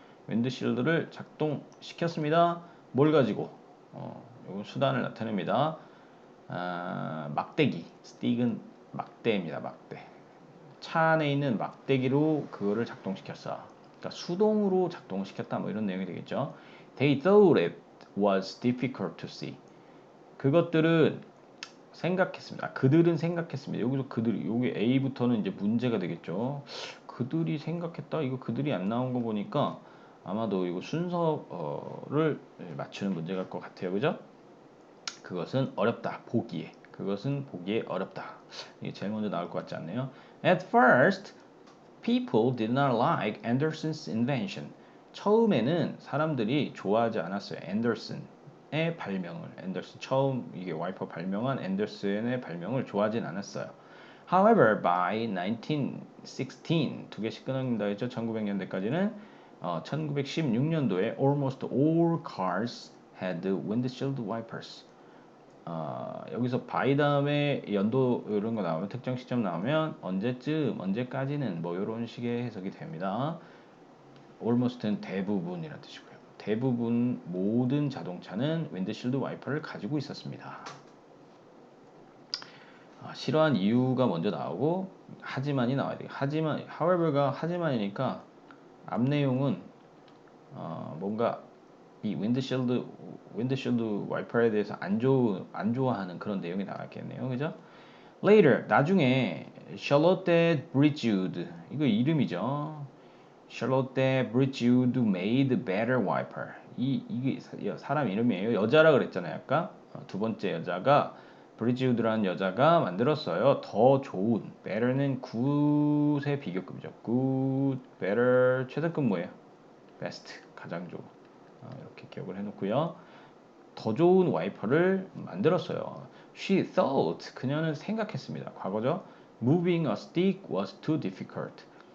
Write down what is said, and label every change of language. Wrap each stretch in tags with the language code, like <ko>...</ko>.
<ko>윈드실드를 작동시켰습니다. 뭘 가지고? 요 수단을 나타냅니다. 막대기. 스틱은 막대입니다. 막대. 차 안에 있는 막대기로 그거를 작동시켰어. 그러니까 수동으로 작동시켰다, 뭐 이런 내용이 되겠죠.</ko> <en>They thought it was difficult to see.</en> <ko>그들은 생각했습니다. 여기서 여기 A부터는 이제 문제가 되겠죠. 그들이 생각했다. 이거 그들이 안 나온 거 보니까 아마도 이거 순서를 맞추는 문제가 것 같아요. 그죠? 그것은 어렵다. 그것은 보기에 어렵다. 이게 제일 먼저 나올 것 같지 않네요.</ko> <en>At first, people did not like Anderson's invention.</en> <ko>처음에는 사람들이 좋아하지 않았어요. 앤더슨의 발명을. 처음 이게 와이퍼 발명한 앤더슨의 발명을 좋아하진 않았어요.</ko> <en>However, by 1916,</en> <ko>두 개씩 끊어진다 했죠. 1900년대까지는 1916년도에</ko> <en>almost all cars had windshield wipers.</en> <ko>여기서 by 다음에 연도 이런 거 나오면, 특정 시점 나오면 언제까지는 뭐 이런 식의 해석이 됩니다. almost는 대부분이라는 뜻이고요. 대부분 모든 자동차는 윈드실드 와이퍼를 가지고 있었습니다. 싫어한 이유가 먼저 나오고 하지만이 나와야 돼요. however가 하지만이니까 앞 내용은 뭔가 이 윈드실드 와이퍼에 대해서 안 좋아하는 그런 내용이 나왔겠네요. 그죠?</ko> <en>Later,</en> <ko>나중에 Charlotte Bridgewood, 이거 이름이죠.</ko> <en>Charlotte Bridgewood made better wiper.</en> <ko>이게 사람 이름이에요. 여자라 그랬잖아요. 아까 두 번째 여자가 브리지우드라는 여자가 만들었어요. 더 좋은. better는 good의 비교급이죠. good, better 최저급 뭐예요? best, 가장 좋은. 이렇게 기억을 해놓고요. 더 좋은 와이퍼를 만들었어요.</ko> <en>She thought,</en> <ko>그녀는 생각했습니다. 과거죠.</ko> <en>Moving a stick was too difficult.</en>